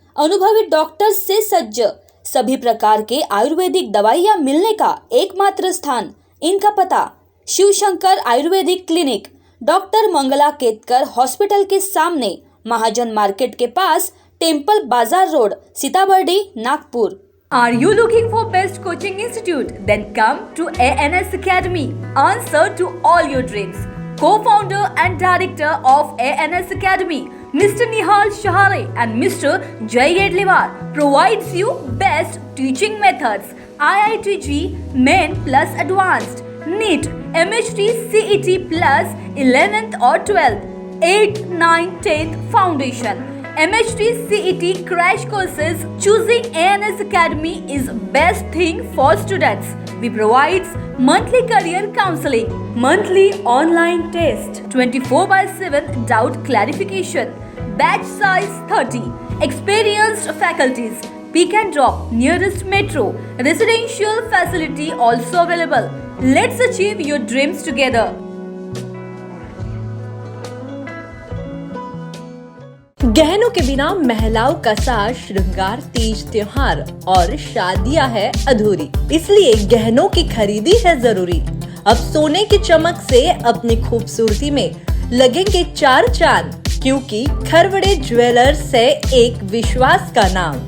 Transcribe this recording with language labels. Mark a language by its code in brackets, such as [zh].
[hi] अनुभवी डॉक्टर से सज्ज, सभी प्रकार के आयुर्वेदिक दवाइयाँ मिलने का एकमात्र स्थान. इनका पता Shivshankar Ayurvedic clinic, doctor Mangla Ketkar hospital के सामने, महाजन मार्केट के पास, टेम्पल बाजार road, Sitabuldi, Nagpur. [en] Are you looking for best coaching institute? Then come to ANS Academy. Answer to all your dreams. Co-founder and director of ANS Academy, Mr. Nihal Shahare and Mr. Jay Edliwar provides you best teaching methods, IITG, Main plus Advanced, NEET, MHT, CET plus 11th or 12th, 8th, 9th, 10th Foundation, MHT, CET crash courses. Choosing ANS Academy is best thing for students. We provides monthly career counseling, monthly online test, 24/7 doubt clarification, batch size 30, experienced faculties, pick and drop, nearest metro, residential facility also available. Let's achieve your dreams together. [hi] गहनों के बिना महिलाओं का साज श्रृंगार, तीज त्योहार और शादियां है अधूरी, इसलिए गहनों की खरीदी है जरूरी. अब सोने की चमक से अपनी खूबसूरती में लगेंगे चार चांद, क्योंकि खरवड़े ज्वेलर्स है एक विश्वास का नाम.